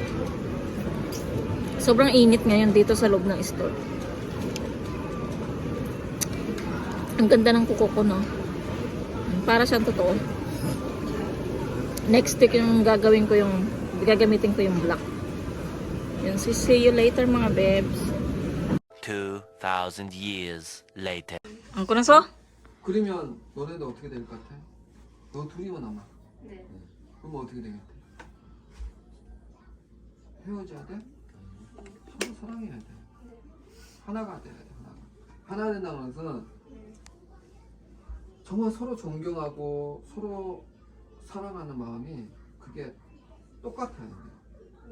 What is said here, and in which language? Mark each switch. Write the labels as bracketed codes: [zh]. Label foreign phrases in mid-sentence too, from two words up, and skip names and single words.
[tl] Sobrang init ngayon dito sa loob ng store. Ang ganda ng kuko ko, no? Para siyang totoo. Next week yung gagamitin ko yung black. Yun, [en] see you later [tl] mga bebs. [en] 2,000 years later. Ang kunasо? [ko] 그러면 너네도 어떻게 될 것 같아? 너 둘이만 남아. 네. 그럼 어떻게 되겠대? 헤어져야 돼? 서로 사랑해야 돼. 하나가 돼야 돼. 하나 된다는 것은 정말 서로 존경하고 서로 사랑하는 마음이 그게 똑같아야 돼.